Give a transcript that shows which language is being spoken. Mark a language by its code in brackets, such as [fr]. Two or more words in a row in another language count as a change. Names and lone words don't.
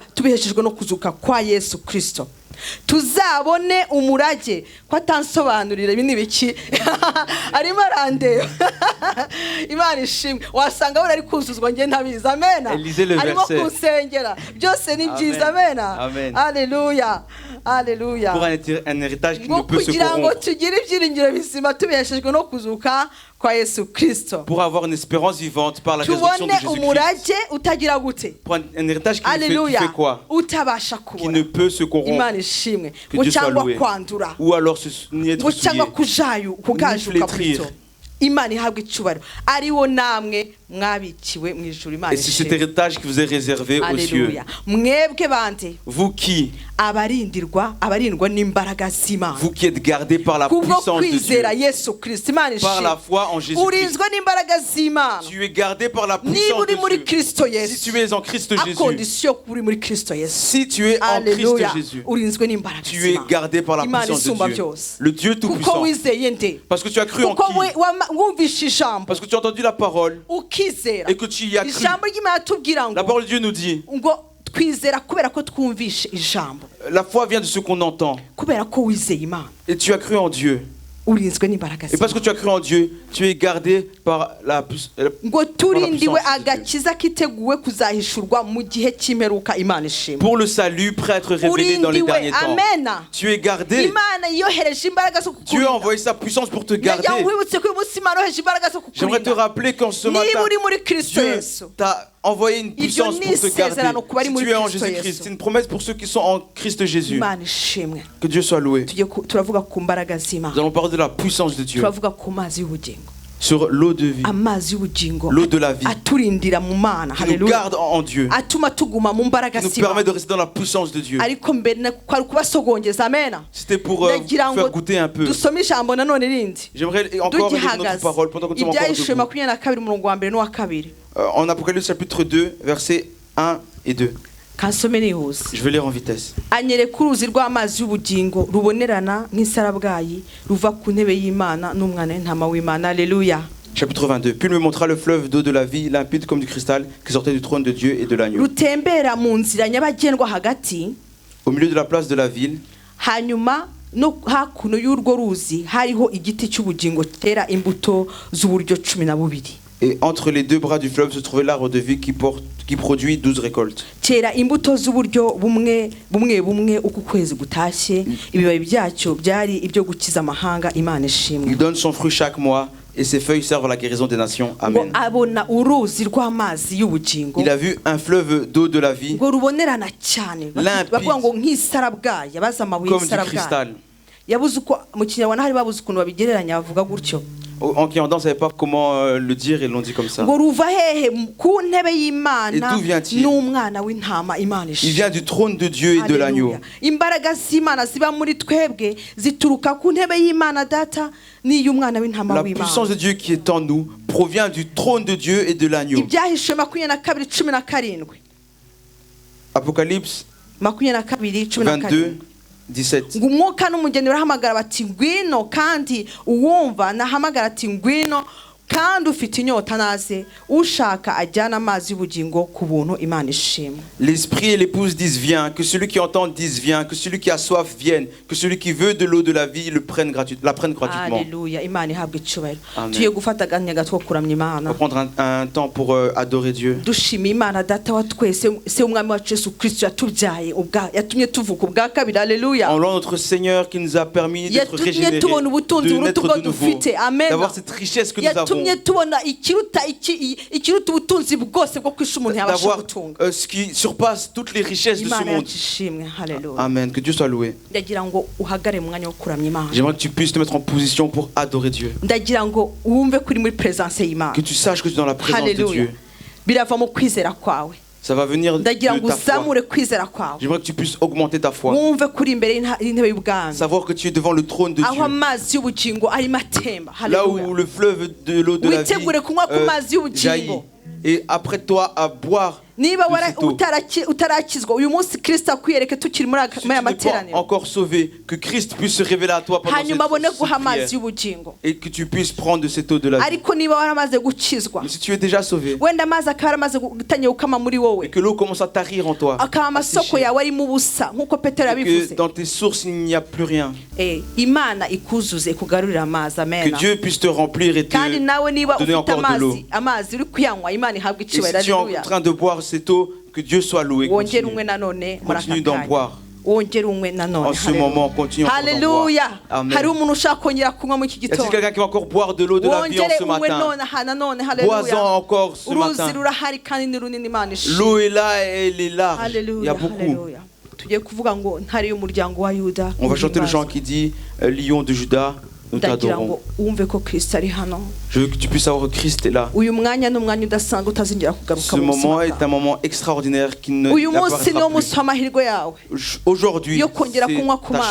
[rw] Tubiheshejwe no kuzuka kwa Yesu Kristo. Tuzabone umurage ko atansobanurira ibi nibiki arimo arandeba. Imana ishimwe. Wasanga wari kuzuzwa nge ntabizi. Amena. Arimo kusengera. Byose ni byiza. Amena. Haleluya. Haleluya. [fr] Pour un héritage qui ne peut se [rw] kugira ngo [fr] corrompre. [rw] tugire ibyiringiro bizima tubiheshejwe no kuzuka kwa Yesu Kristo. [fr] Pour avoir une espérance vivante par la résurrection de [rw] Tubone umurage [fr] Jésus-Christ. [rw] utagira gute? [fr] Pour un héritage qui fait quoi? [rw] Utabasha [fr] Qui [rw] kubona. [fr] ne peut se corrompre. [rw] Imana ishimwe. [fr] Que Dieu soit [rw] Cyangwa [fr] loué. [rw] kwandura. [fr] Ou alors ni être [rw] Ngo cyangwa [fr] souillé. [rw] kugajuka [fr] flétrir. [rw] Kristo. Imana ihabwa icyubahiro. Ariwo namwe mwabikiwe mu ijuru. Imana [fr] Et c'est cet [rw] ishimwe. [fr] héritage qui vous est réservé aux cieux. [rw] Haleluya. Mwebwe bande [fr] Vous qui [rw] abarindwa n'imbaraga z'Imana. [fr] Vous qui êtes gardés par la [rw] Kubwo [fr] puissance de Dieu. [rw] kwizera Yesu Kristo. Imana [fr] Par la [rw] ishimwe. [fr] foi en Jésus-Christ. [rw] Urinzwe n'imbaraga z'Imana. [fr] Tu es gardé par la [rw] Niba [fr] puissance [rw] uri muri [fr] de Dieu. [rw] Kristo [fr] Si [rw] Yesu. [fr] tu es en Christ Jésus. [rw] Akondisiyo kuba uri muri Kristo Yesu. [fr] Si tu es en [rw] Haleluya. [fr] Christ Jésus. [rw] Urinzwe n'imbaraga [fr] Tu es gardé par la [rw] Imana [fr] puissance [rw] isumba [fr] de Dieu. [rw] byose. [fr] Le Dieu [rw] Kuko [fr] Tout-Puissant. [rw] wizeye nde? [fr] Parce que tu as cru en [rw] Kuko [fr] qui? [rw] wumvishe ijambo. [fr] Parce que tu as entendu la parole [rw] Ukizera. [fr] et que tu y as cru. [rw] Ijambo ry'Imana tubwira [fr] La [rw] ngo [fr] parole de Dieu nous dit, [rw] ngo twizera kubera ko twumvishe ijambo. [fr] la foi vient de ce qu'on entend. [rw] Kubera ko wizeye Imana. [fr] Et tu as cru en Dieu. [rw] Urinzwe n'imbaraga [fr] Et parce que tu as cru en Dieu, tu es gardé par la puissance. [rw] ngo turindiwe agakiza kiteguwe kuzahishurwa mu gihe cy'imperuka. Imana ishimwe. [fr] Pour le salut, prêt à être révélé dans les derniers temps. [rw] Amena. [fr] Tu es gardé. [rw] Imana yohereje imbaraga zo [fr] Dieu a envoyé sa puissance pour te garder. [rw] wibutse ko uyu munsi Imana yoheje imbaraga zo [fr] J'aimerais te [rw] kukurinda. [fr] rappeler qu'en ce [rw] Niba [fr] matin, [rw] uri muri Kristo [fr] Dieu [rw] Yesu. [fr] t'a envoyé une puissance [rw] Ibyo [fr] pour [rw] ni [fr] te garder. [rw] isezerano ku bari [fr] Si [rw] muri [fr] tu es en [rw] Kristo [fr] Jésus-Christ, [rw] Yesu. [fr] c'est une promesse pour ceux qui sont en Christ Jésus. [rw] Imana ishimwe. [fr] Que Dieu soit loué. [rw] Turavuga ku mbaraga z'Imana. [fr] Nous allons parler de la puissance de Dieu. [rw] Turavuga ku mazi y'ubugingo. [fr] Sur l'eau de vie, [rw] Amazi y'ubugingo. [fr] l'eau de la vie, [rw] Aturindira mu Mana. [fr] qui nous [rw] Haleluya. [fr] garde en Dieu, [rw] Atuma tuguma mu mbaraga [fr] qui nous permet [rw] z'Imana. [fr] de rester dans la puissance de Dieu. [rw] Ariko mbere kwari kubasogongeza. Amena. [fr] C'était pour vous [rw] Ndagira ngo [fr] faire goûter un peu. [rw] dusome ijambo nanone rindi. [fr] J'aimerais encore lire notre [rw] Tugihagaze. [fr] parole pendant que nous sommes encore [rw] Ibyahishwe [fr] debout. [rw] 22 umurongo wa mbere n'uwa kabiri. [fr] En Apocalypse chapitre 2, versets 1 et 2. [rw] Kansome nihuse. [fr] Je vais lire en vitesse. [rw] Anyereka uruzi rw'amazi y'ubugingo rubonerana nk'isarabwayi ruva ku ntebe y'Imana n'umwana w'intama w'Imana. Haleluya. [fr] Chapitre 22. Puis il me montra le fleuve d'eau de la vie, limpide comme du cristal, qui sortait du trône de Dieu et de l'agneau. [rw] Rutembera mu nzira nyabagendwa hagati. [fr] Au milieu de la place de la ville, [rw] Hanyuma no hakuno y'urwo ruzi hariho igiti cy'ubugingo kitera imbuto z'uburyo 12. [fr] et entre les deux bras du fleuve se trouvait l'arbre de vie qui produit 12 récoltes. [rw] Cyera imbuto z'uburyo bumwe uko kwezi gutashye. Ibibabi byacyo byari ibyo gukiza amahanga. Imana ishimwe. [fr] Il donne son fruit chaque mois et ses feuilles servent à la guérison des nations. Amen. [rw] Abona uruzi rw'amazi y'ubugingo. [fr] Il a vu un fleuve d'eau de la vie, [rw] ngo rubonerana cyane. Bavuga ngo nk'isarabwayi, yabaza amabuye [fr] comme du [rw] y'isarabwayi. [fr] cristal. [rw] Yabuze uko mu Kinyarwanda hari babuze ukuntu babigereranya bavuga gutyo. [fr] qui en ne savaient pas comment le dire et l'ont dit comme ça. [rw] ngo ruva hehe ku ntebe y'Imana [fr] Et d'où vient-il? [rw] n'umwana w'intama Imana [fr] Il [rw] ishimwe. [fr] vient du trône de Dieu et de l'agneau. [rw] Haleluya. Imbaraga z'Imana ziba muri twebwe zituruka ku ntebe y'Imana data n'iy'umwana w'intama [fr] La [rw] w'Imana. [fr] puissance de Dieu qui est en nous provient du trône de Dieu et de l'agneau. [rw] Ibyahishuwe 22:17. [fr] Apocalypse 22:17. 22, 17. [rw] ngo umwuka n'umugeni barahamagara bati ngwino, kandi uwumva nahamagara ati ngwino, kandi ufite inyota naze, ushaka ajyana amazi y'ubugingo ku buntu. Imana ishimwe. [fr] L'esprit et l'épouse disent viens, que celui qui entend dise viens, que celui qui a soif vienne, que celui qui veut de l'eau de la vie la prenne gratuitement. [rw] Haleluya. Imana ihabwe icyubahiro. Amen. Tugiye gufata aganya gato ko kuramya [fr] On [rw] Imana. [fr] va prendre un temps pour adorer Dieu. [rw] Dushima Imana data wa twese, se umwami wacu Yesu Kristo yatubyaye yatumye tuvuka ubwa kabiri. Haleluya. [fr] En louant notre Seigneur qui nous a permis d'être [rw] yatumye [fr] régénérés, [rw] tubona ubutunzi [fr] de [rw] buruta [fr] naître [rw] ubwo [fr] de nouveau, [rw] dufite. Amen. [fr] d'avoir cette richesse que nous avons, [rw] yatumye tubona ikiruta ubutunzi bwose bwo kwisha umuntu yabasha [fr] d'avoir [rw] gutunga. [fr] ce qui surpasse toutes les richesses de ce [rw] Imana [fr] monde. [rw] yacu ishimwe. Haleluya. [fr] Amen, que Dieu soit loué. [rw] Ndagira ngo uhagare mu mwanya wo kuramya Imana. [fr] J'aimerais que tu puisses te mettre en position pour adorer Dieu. [rw] Ndagira ngo wumve kuri muri presence y'Imana. [fr] Que tu saches que tu es dans la présence de [rw] Haleluya. [fr] Dieu. [rw] Birava mu kwizera kwawe. [fr] Ça va venir de [rw] Ndagira ngo [fr] ta foi. [rw] uzamure kwizera kwawe. [fr] J'aimerais que tu puisses augmenter ta foi. [rw] Wumve kuri imbere y'intebe y'ubwami. [fr] Savoir que tu es devant le trône de [rw] aho [fr] Dieu. [rw] amazi y'ubugingo arimo atemba. [fr] Là [rw] Haleluya. [fr] où le fleuve de l'eau de la vie [rw] witegure kunywa ku mazi [fr] jaillit. [rw] y'ubugingo. [fr] Et après toi à boire [rw] niba [fr] de cette eau. [rw] utarakizwa uyu munsi Kristo akwiyereke tukiri muri [fr] Si tu [rw] aya [fr] n'es pas [rw] materaniro, [fr] encore sauvé, que Christ puisse se révéler à toi pendant [rw] hanyuma abone [fr] cette [rw] guha amazi [fr] prière [rw] y'ubugingo. [fr] et que tu puisses prendre de cette eau de la vie. [rw] Ariko niba waramaze gukizwa, [fr] Mais si tu es déjà sauvé [rw] wenda amazi akaba yaramaze gutangira gukama muri wowe, [fr] et que l'eau commence à tarir en toi, [rw] akaba [fr] à [rw] amasoko [fr] sécher, [rw] yawe arimo ubusa nk'uko Petero [fr] et que [rw] yabivuze, [fr] dans tes sources il n'y a plus rien, [rw] Imana ikuzuze kugarurira amazi. [fr] que Amen. Dieu puisse te remplir et te [rw] kandi nawe niba [fr] donner [rw] ufite [fr] encore de l'eau. [rw] amazi uri kuyanywa, Imana ihabwe [fr] Et [rw] icyubahiro. [fr] si tu es en [rw] Haleluya. [fr] train de boire cette eau, que Dieu soit loué. [rw] wongere [fr] Continue, [rw] unywe nanone muri [fr] continue [rw] aka [fr] d'en [rw] kanya. [fr] boire. [rw] wongere unywe nanone. [fr] En ce [rw] Haleluya. [fr] moment, continue encore d'en boire. [rw] Haleluya. Amen. Hari umuntu ushaka kongera kunywa muri iki [fr] Y a-t-il [rw] gitondo? [fr] quelqu'un qui va encore boire de l'eau de la vie en [rw] wongere [fr] ce [rw] unywe [fr] matin? [rw] nanone. [fr] Bois-en [rw] Haleluya. [fr] encore ce [rw] uruzi [fr] matin. [rw] rurahari kandi ni runini. Imana ishimwe. [fr] L'eau est là et elle est large. Il y [rw] Haleluya. [fr] a beaucoup. [rw] Haleluya. tugiye kuvuga ngo ntari y'umuryango wa Yuda. [fr] On va chanter le chant qui dit Lion de Juda, nous [rw] ndagira [fr] t'adorons. [rw] ngo wumve ko Kristo ari hano. [fr] Je veux que tu puisses savoir que Christ est là. [rw] uyu mwanya ni umwanya udasanzwe utazongera kugaruka [fr] Ce [rw] mu buzima [fr] moment est [rw] bwawe. [fr] un moment extraordinaire qui ne [rw] uyu munsi [fr] n'apparaîtra [rw] niwo [fr] plus. [rw] munsi w'amahirwe yawe [fr] Aujourd'hui, [rw] yo kongera kunywa ku [fr] c'est ta